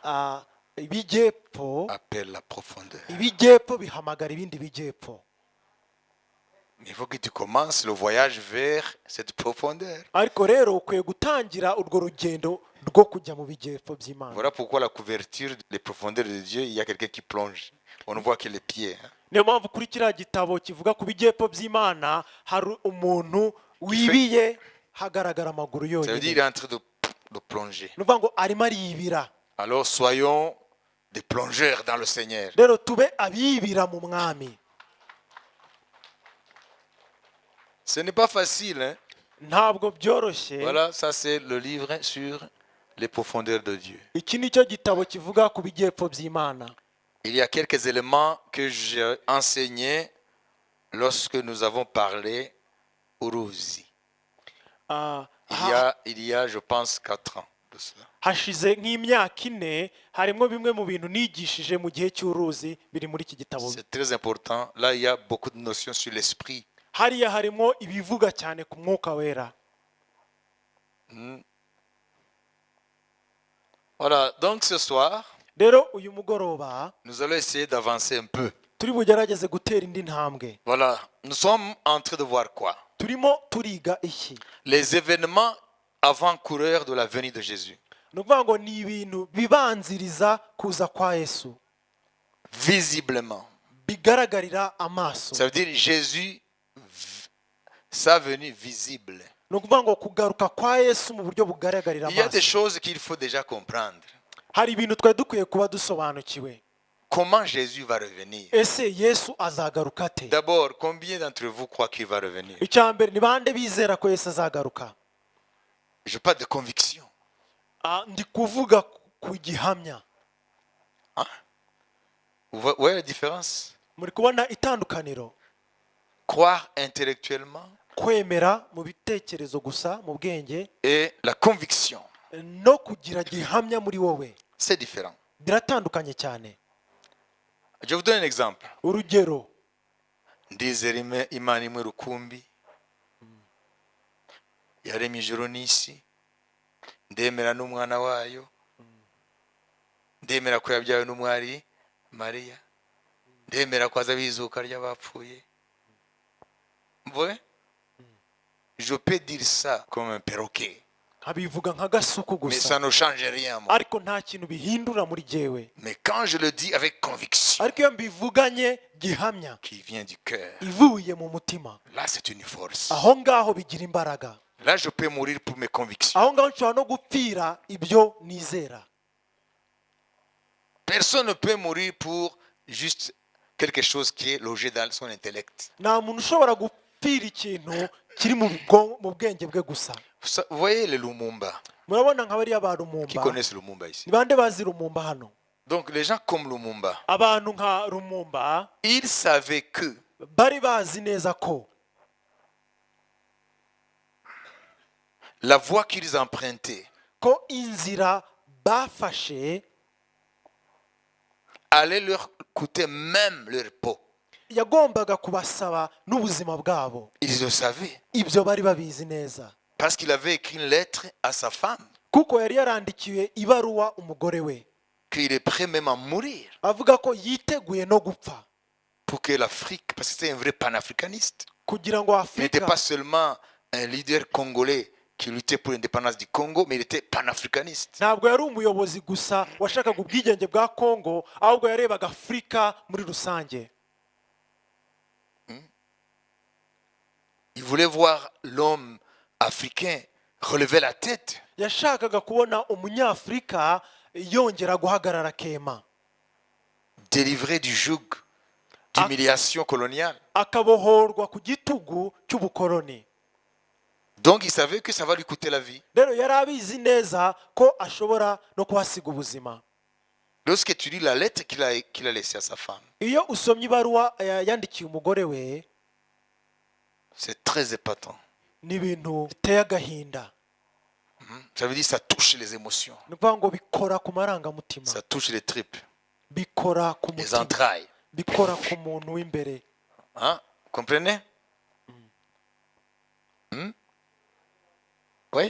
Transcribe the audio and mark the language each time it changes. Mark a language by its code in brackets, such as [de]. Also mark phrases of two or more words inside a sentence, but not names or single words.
[rw] ibijyepfo [fr] appelle la profondeur. [rw] ibijyepfo bihamagara ibindi bijyepfo. [fr] Mais il faut que tu commences le voyage vers cette profondeur. [rw] Ariko rero ukwiye gutangira urwo rugendo rwo kujya mu bijyepfo by'Imana. [fr] Voilà pourquoi la couverture des profondeurs de Dieu, il y a quelqu'un qui plonge. On ne voit que les pieds. Hein. [rw] Niyo mpamvu kuri kiriya gitabo kivuga ku bijyepfo by'Imana hari umuntu wibiye hagaragara amaguru [fr] Ça veut dire qu'il [rw] yonyine. [fr] est en train de plonger. [rw] Ni ukuvuga ngo arimo aribira. [fr] Alors soyons des plongeurs dans le Seigneur. [rw] Rero tube abibira mu mwami. [fr] Ce n'est pas facile. Hein? [rw] Ntabwo byoroshye. [fr] Voilà, ça c'est le livre sur les profondeurs de Dieu. [rw] Iki ni cyo gitabo kivuga ku bijyepfo by'Imana. [fr] Il y a quelques éléments que j'ai enseignés lorsque nous avons parlé Uruzi. Il y a, je pense, 4 ans de cela. [rw] Hashize nk'imyaka ine harimo bimwe mu bintu nigishije mu gihe cy'uruzi biri muri iki gitabo. [fr] C'est très important. Là, il y a beaucoup de notions sur l'esprit. [rw] Hariya harimo ibivuga cyane ku mwuka wera. [fr] Voilà, donc ce soir, [rw] Rero uyu mugoroba [fr] nous allons essayer d'avancer un peu. [rw] turi bugerageze gutera indi ntambwe. [fr] Voilà, nous sommes en train de voir quoi? [rw] Turimo turiga iki? [fr] Les événements avant-coureurs de la venue de Jésus. [rw] Ni ukuvuga ngo ni ibintu bibanziriza kuza kwa Yesu, [fr] Visiblement. [rw] bigaragarira amaso. [fr] Ça veut dire Jésus, sa venue visible. [rw] Ni ukuvuga ngo kugaruka kwa Yesu mu buryo bugaragarira [fr] Il y a des [rw] amaso. [fr] choses qu'il faut déjà comprendre. [rw] Hari ibintu twari dukwiye kuba dusobanukiwe. [fr] comment Jésus va revenir. [rw] ese yesu azagaruka ate? [fr] D'abord, combien d'entre vous croient qu'il va revenir? [rw] icya mbere, ni bande bizera ko yesu azagaruka? [fr] Je parle de conviction. [rw] ndi kuvuga ku gihamya. [fr] Hein? Vous voyez la différence? [rw] muri kubona itandukaniro? [fr] Croire intellectuellement [rw] kwemera mu bitekerezo gusa, mu bwenge, [fr] et la conviction, [rw] no kugira gihamya muri wowe [fr] c'est différent. [rw] biratandukanye cyane. [fr] Je vous donne un exemple. [rw] urugero, Ndizera Imana imwe rukumbi yaremye ijuru n'isi, ndemera n'umwana wayo, ndemera ko yabyawe n'umwari Mariya, ndemera ko aza bizuka ry'abapfuye. [fr] Vous voyez? Je peux dire ça comme un perroquet, [rw] nkabivuga nka gasuku [fr] mais [rw] gusa, [fr] ça ne change rien, moi. [rw] ariko nta kintu bihindura muri jyewe. [fr] Mais quand je le dis avec conviction [rw] ariko iyo mbivuganye gihamya [fr] qui vient du cœur, [rw] ivuye mu mutima, [fr] là c'est une force. [rw] aho ngaho bigira imbaraga. [fr] Là je peux mourir pour mes convictions. [rw] aho ngaho nshobora no gupfira ibyo nizera. [fr] Personne ne peut mourir pour juste quelque chose qui est logé dans son intellect. [rw] nta muntu ushobora gupfira ikintu kiri mu bwenge bwe gusa. [fr] Vous voyez les Lumumba, [rw] murabona nka bariya ba [fr] qui [rw] Lumumba? [fr] connaissent Lumumba ici. [rw] ni bande bazi Lumumba hano? [fr] Donc les gens comme Lumumba, [rw] abantu nka Lumumba [fr] ils savaient que [rw] bari bazi neza ko [fr] la voie qu'ils empruntaient [rw] ko inzira bafashe [fr] allait leur coûter même leur peau. [rw] yagombaga kubasaba n'ubuzima bwabo. [fr] Ils le savaient [rw] ibyo bari babizi neza, [fr] parce qu'il avait écrit une lettre à sa femme [rw] kuko yari yarandikiwe ibaruwa umugore we [fr] qu'il est prêt même à mourir [rw] avuga ko yiteguye no gupfa [fr] pour que l'Afrique, parce que c'était un vrai panafricaniste, [rw] kugira ngo [fr] il n'était [rw] Afurika, [fr] pas seulement un leader congolais qui luttait pour l'indépendance du Congo, mais il était panafricaniste. [rw] ntabwo yari umuyobozi gusa washakaga ubwigenge bwa Kongo, ahubwo yarebaga Afurika muri rusange. [fr] Il voulait voir l'homme africain relever la tête, [rw] yashakaga kubona umunyafurika yongera guhagarara akema, [fr] délivré du joug d'humiliation coloniale. [rw] akabohorwa ku gitugu cy'ubukoloni. [fr] Donc il savait que ça va lui coûter la vie. [rw] rero yari abizi neza ko ashobora no kuhasiga ubuzima. [fr] Lorsque tu lis la lettre qu'il a laissée à sa femme, [rw] iyo usomye ibaruwa yandikiye umugore we, [fr] c'est très épatant. [rw] ni ibintu biteye agahinda. [fr] Ça veut dire que ça touche les émotions, [rw] ni ukuvuga ngo bikora ku marangamutima, [fr] ça touche les tripes, [rw] bikora ku [fr] les [rw] mutima, [fr] entrailles. [rw] bikora ku muntu w'imbere. [fr] Hein? Comprenez? Oui.